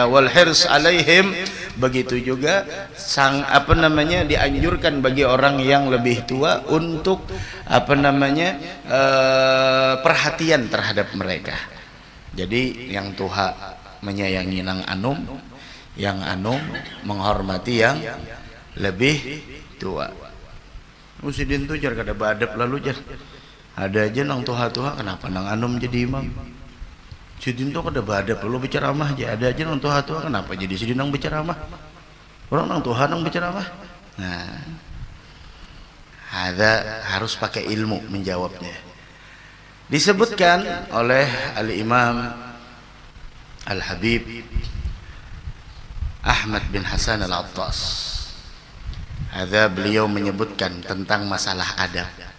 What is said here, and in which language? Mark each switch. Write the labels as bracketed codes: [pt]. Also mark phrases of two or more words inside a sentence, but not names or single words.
[ar] Wal hirs alaihim, [id] begitu juga dianjurkan bagi orang yang lebih tua untuk perhatian terhadap mereka. Jadi yang tua menyayangi yang anum menghormati yang lebih tua. [bjn] Musidin tuh jar kada badep lalu jar. Ada aja nang tuha-tuha kenapa nang anum jadi imam. Sidin tuh kada badep lalu berceramah aja. Ada aja nang tuha-tuha kenapa jadi sidin nang berceramah. Orang nang tuha nang berceramah. [id] Nah, ada harus pakai ilmu menjawabnya. Disebutkan oleh Al-Imam Al-Habib Ahmad bin Hasan Al-Attas. Ada beliau menyebutkan tentang masalah adab.